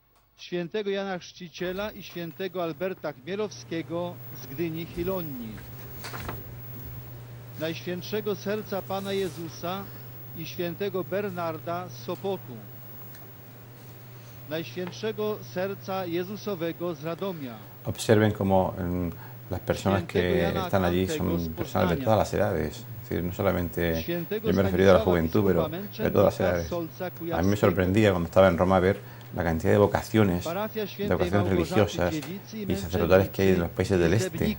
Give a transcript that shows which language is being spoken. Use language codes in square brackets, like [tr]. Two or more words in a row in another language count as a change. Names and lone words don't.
[pl] Świętego Jana Chrzciciela i Świętego Alberta Chmielowskiego z Gdyni Chilonii, Najświętszego Serca Pana Jezusa i świętego Bernarda z Sopotu, Najświętszego Serca Jezusowego z Radomia. [es] Observen cómo las personas que están allí son personas de todas las edades. Es decir, no solamente, yo me he referido a la juventud, pero de todas las edades. A mí me sorprendía cuando estaba en Roma ver la cantidad de vocaciones religiosas y sacerdotales que hay en los países del este.